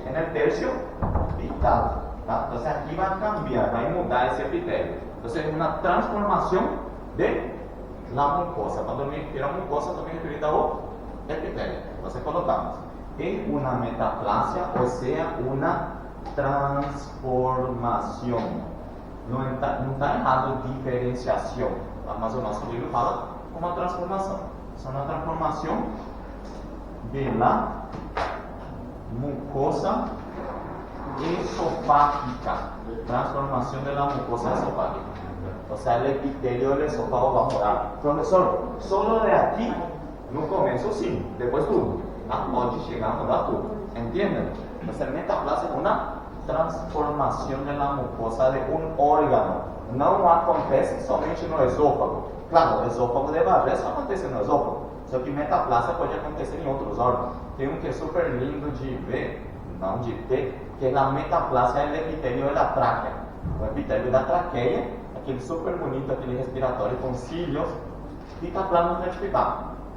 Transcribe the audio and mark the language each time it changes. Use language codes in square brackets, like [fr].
[es] En el tercio vital. ¿Tá? Entonces aquí va a cambiar, va a mudar ese epitelio. Entonces es una transformación de la mucosa. Cuando me refiero a mucosa, [pt] estou me referindo ao epitelio. [es] Entonces colocamos. Es una metaplasia, o sea, una transformación. [pt] Não está errado diferenciação, mas o nosso livro fala uma transformação. É uma transformação [es] de la mucosa esofágica. Transformación de la mucosa esofágica. O sea, el epitelio del esófago va a morar. Profesor, solo de aquí, no comienzo sí, después [pt] tudo. Pode chegar a mudar tudo. [es] ¿Entienden? Entonces, metaplasia es una transformación de la mucosa de un órgano. [pt] Não acontece somente no esófago. Claro, o esófago de Barré só acontece no esófago. Só que metaplasia pode acontecer em outros órgãos. Tem um que é super lindo de ver, não de ter, que é a metaplasia do epitelio da tráquea. O epitelio da traqueia, aquele super bonito, aquele respiratório com cílios, fica plano stratificado.